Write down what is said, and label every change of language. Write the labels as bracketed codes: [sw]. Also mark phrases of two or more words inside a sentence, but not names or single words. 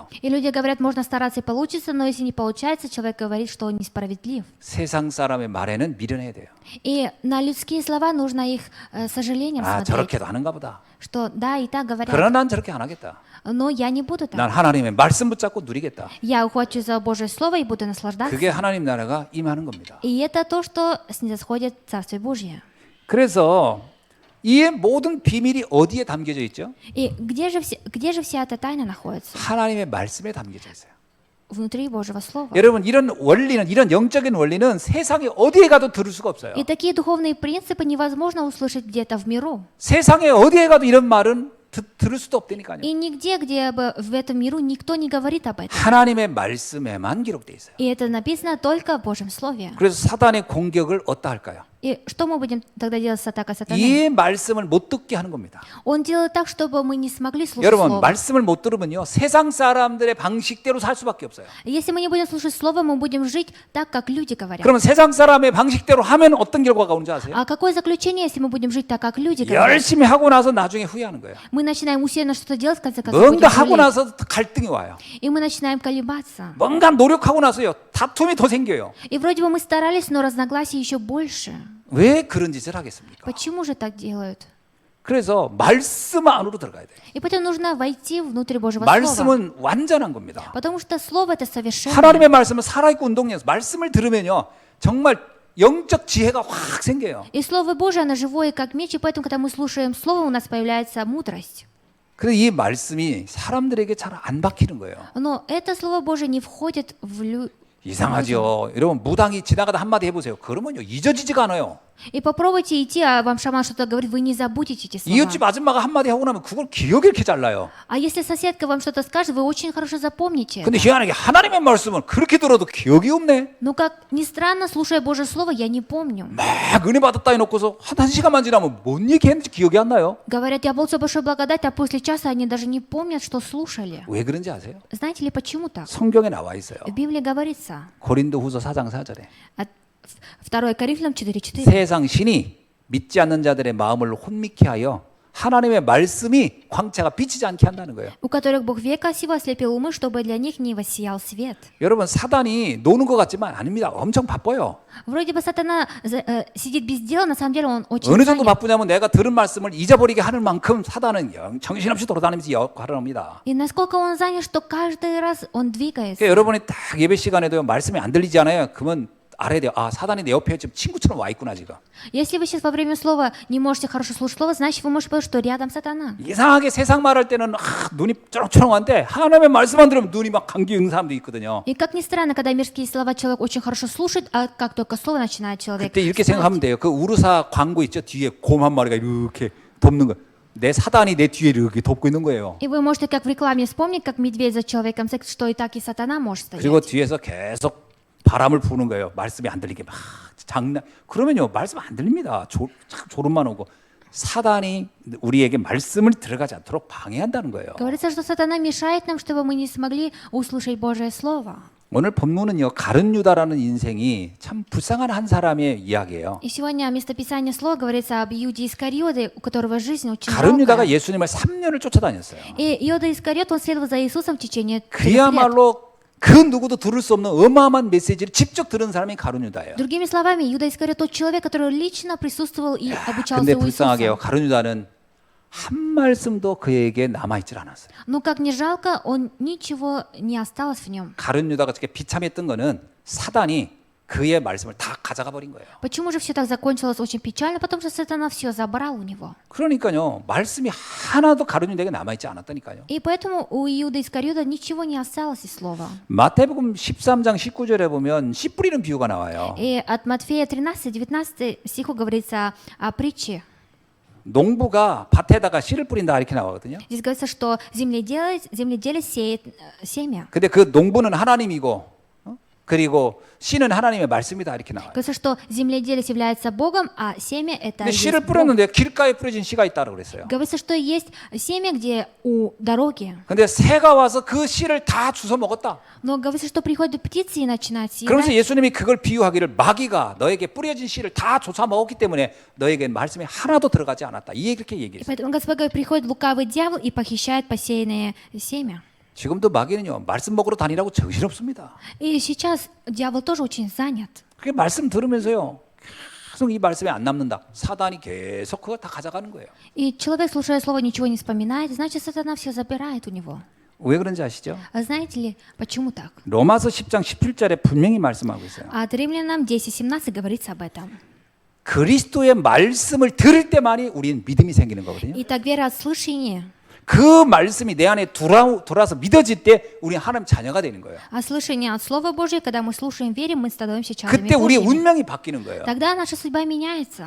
[ru] И люди говорят, можно стараться и получится, но если не получается, человек говорит, что он несправедлив. [ko] 세상 사람의 말에는 미련해야 돼요. [ru] И на людские слова нужно их с сожалением 아 смотреть, [ko] 저렇게도 하는가 보다. [ru] что да, и так говорят, [ko] 그러나 난 저렇게 안 하겠다. [ru] но я не буду так. [ko] 난 하나님의 말씀 붙잡고 누리겠다. [ru] Я ухвачу за Божье Слово и буду наслаждаться. [ko] 그게 하나님 나라가 임하는 겁니다. [ru] И это то, что снисходит Царствие Божье. [ko] 그래서 이 모든 비밀이 어디에 담겨져 있죠? [ru] И где же вся эта тайна находится? [ko] 하나님의 말씀에 담겨져 있어요. [ru] Внутри Божьего Слова. [ko] 여러분 이런 원리는 이런 영적인 원리는 세상에 어디에 가도 들을 수가 없어요. [ru] И такие духовные принципы невозможно услышать где-то в миру. [ko] 세상에 어디에 가도 이런 말은 들을 수도 없다니까요. [ru] И нигде, где бы в этом миру, никто не говорит об этом. [ko] 하나님의 말씀에만 기록돼 있어요. [ru] И это написано только в Божьем Слове. [ko] 그래서 사단의 공격을 어떠 할까요? [ru] И что мы будем тогда делать с атакой сатаны? [ko] 이 말씀을 못 듣게 하는 겁니다. [ru] Он делает так, чтобы мы не смогли слушать [ko] 여러분 [ru] Слово. [ko] 말씀을 못 들으면요 세상 사람들의 방식대로 살 수밖에 없어요. [ru] Если мы не будем слушать Слово, мы будем жить так, как люди говорят. [ko] 그러면 세상 사람의 방식대로 하면 어떤 결과가 오는지 아세요? [ru] А какое заключение, если мы будем жить так, как люди говорят? [ko] 열심히 하고 나서 나중에 후회하는 거예요. [ru] Мы начинаем усиленно что-то делать, в конце концов будем [ko] 뭔가 하고 [ru] жалеть. [ko] 나서 갈등이 와요. [ru] И мы начинаем колебаться. [ko] 뭔가 노력하고 나서요 다툼이 더 생겨요. [ru] И вроде бы мы старались, но разногласий еще больше. [ko] 왜 그런 짓을 하겠습니까? [ru] Почему же так делают? [ko] 그래서 말씀 안으로 들어가야 돼요. [ru] И поэтому нужно войти внутрь Божьего Слова. [ko] 말씀은 완전한 겁니다. [ru] Потому что Слово это совершенно. [ko] 하나님의 말씀은 살아있고 운동이어서 말씀을 들으면요 정말 영적 지혜가 확 생겨요. [ru] И Слово Божие, оно живое, как меч, и поэтому, когда мы слушаем Слово, у нас появляется мудрость. [ko] 그래서 이 말씀이 사람들에게 잘 안 박히는 거예요. [ru] Но это Слово Божие не входит в [ko] 이상하죠. 여러분 무당이 지나가다 한마디 해보세요. 그러면요 잊어지지가 않아요. [ru] И попробуйте идти, а вам шаман что-то говорит, вы не забудете эти слова. [ko] 이웃집 아줌마가 한마디 하고 나면 그걸 기억이 이렇게 잘 나요. [ru] А если соседка вам что-то скажет, вы очень хорошо запомните [ko] 근데 [ru] это. [ko] 희한하게 하나님의 말씀은 그렇게 들어도 기억이 없네. [ru] Но как ни странно, слушая Божье Слово, я не помню. [ko] 막 은혜 받았다 해놓고서 한 시간만 지나면 뭔 얘기했는지 기억이 안 나요. [ru] Говорят, я получил большую благодать, а после часа они даже не помнят, что слушали. [ko] 왜 그런지 아세요? [ru] Знаете ли, почему так? [ko] 성경에 나와 있어요. [ru] В Библии говорится, [ko] 고린도후서 4장 4절에 [ru] 2 Коринфянам 4:4. [ko] 세상 신이 믿지 않는 자들의 마음을 혼미케 하여 하나님의 말씀이 광채가 비치지 않게 한다는 거예요. [ru] У которых Бог века сего ослепил умы, чтобы для них не воссиял свет. [ko] 여러분 사단이 노는 것 같지만 아닙니다. 엄청 바빠요. [ru] Вроде бы сатана сидит без дела, на самом деле он очень [ko] 어느 정도 [ru] занят. [ko] 바쁘냐면 내가 들은 말씀을 잊어버리게 하는 만큼 사단은 정신없이 돌아다니면서 역할을 합니다. [ru] И насколько он занят, что каждый раз он двигается. [ko] 그러니까 여러분이 딱 예배 시간에도 말씀이 안 들리지 않아요? 그러면 알아야 돼요. 아 사단이 내 옆에 지금 친구처럼 와 있구나 지금. [ru] Если вы сейчас во время слова не можете хорошо слушать слово, значит вы можете подумать, что рядом сатана. [ko] 이상하게 세상 말할 때는 눈이 쩌렁쩌렁한데 하나님의 말씀만 들으면 눈이 막 감기 있는 사람도 있거든요. [ru] И как ни странно, когда мирские слова человек очень хорошо слушает, а как только слово начинает человек [ko] 그때 이렇게 [ru] слушать. [ko] 생각하면 돼요. 그 우르사 광고 있죠. 뒤에 곰 한 마리가 이렇게 덮는 거. 내 사단이 내 뒤에 이렇게 덮고 있는 거예요. [ru] И вы можете как в рекламе вспомнить, как медведь за человеком, что и так и сатана может стоять. [ko] 그리고 뒤에서 계속 바람을 부는 거예요. 말씀이 안 들리게 막 장난. 그러면요 말씀 안 들립니다. 참 졸음만 오고 사단이 우리에게 말씀을 들어가지 않도록 방해한다는 거예요. [ru] Говорится, что сатана мешает нам, чтобы мы не смогли услышать Божье Слово. [ko] 오늘 본문은요 가룟 유다라는 인생이 참 불쌍한 한 사람의 이야기예요. [ru] И сегодня местописание слова говорится об Иуде Искариоте, у которого жизнь очень [ko] 가룟 유다가 [ru] жалкая. [ko] 예수님을 3년을 쫓아다녔어요. [ru] И Иуда Искариот, он следовал за Иисусом в течение 3 лет. [ko] 그야말로 그 누구도 들을 수 없는 어마어마한 메시지를 직접 들은 사람이 가룟 유다예요. [ru] Другими словами, Иуда Искариот тот человек, который лично присутствовал и обучался [ko] 근데 [ru] у [ko] 불쌍하게요. [ru] Иисуса. [ko] 가룟 유다는 한 말씀도 그에게 남아있질 않았어요. [ru] Но как ни жалко, он ничего не осталось в нем. [ko] 가룟 유다가 저렇게 비참했던 거는 사단이 그의 말씀을 다 가져가 버린 거예요. [ru] Почему же все так закончилось очень печально? Потому что сатана все забрал у него. [ko] 그러니까요. 말씀이 하나도 가룟 유다에게 남아있지 않았다니까요. [ru] И поэтому у Иуда Искариота ничего не осталось из слова. [ko] 마태복음 13장 19절에 보면 씨 뿌리는 비유가 나와요. [ru] И от Матфея 13-19 стиху говорится о притче. [ko] 농부가 밭에다가 씨를 뿌린다 이렇게 나오거든요. [ru] Здесь говорится, что земледелец сеет семя. [ko] 근데 그 농부는 하나님이고 그리고 씨는 하나님의 말씀이다 이렇게 나와요. [ru] Говорится, что земледелец является Богом, а семя это [ko] 근데 [ru] есть [ko] 씨를 [ru] Бог. [ko] 뿌렸는데 길가에 뿌려진 씨가 있다고 그랬어요. [ru] Говорится, что есть семя, где у дороги. [ko] 근데 새가 와서 그 씨를 다 주워 먹었다. [ru] Но говорится, что приходят птицы и начинают [ko] 그러면서 [ru] съедать. [ko] 예수님이 그걸 비유하기를 마귀가 너에게 뿌려진 씨를 다 쫓아 먹었기 때문에 너에게 말씀이 하나도 들어가지 않았다. 이렇게 [ru] И [ko] 얘기했어요. [ru] поэтому Господь говорит, приходит лукавый дьявол и похищает посеянное семя. [ko] 지금도 마귀는요 말씀 먹으러 다니라고 정신없습니다. [ru] И сейчас дьявол тоже очень занят. [ko] 그게 말씀 들으면서요 계속 이 말씀이 안 남는다. 사단이 계속 그거 다 가져가는 거예요. [ru] И человек, слушая слово, ничего не вспоминает, значит, сатана все забирает у него. [ko] 왜 그런지 아시죠? [ru] А знаете ли, почему так? [ko] 로마서 10장 17절에 분명히 말씀하고 있어요. [ru] От Римлянам 10:17 говорится об этом. [ko] 그리스도의 말씀을 들을 때만이 우리는 믿음이 생기는 거거든요. [ru] Итак, вера от слышания, [ko] 그 말씀이 내 안에 돌아서 믿어질 때 우리는 하나님 자녀가 되는 거예요. [ru] а слышание от Слова Божьего, когда мы слушаем, верим, мы становимся чадами [ko] 그때 우리의 [ru] Божьими. [ko] 운명이 바뀌는 거예요. [ru] Тогда наша судьба меняется.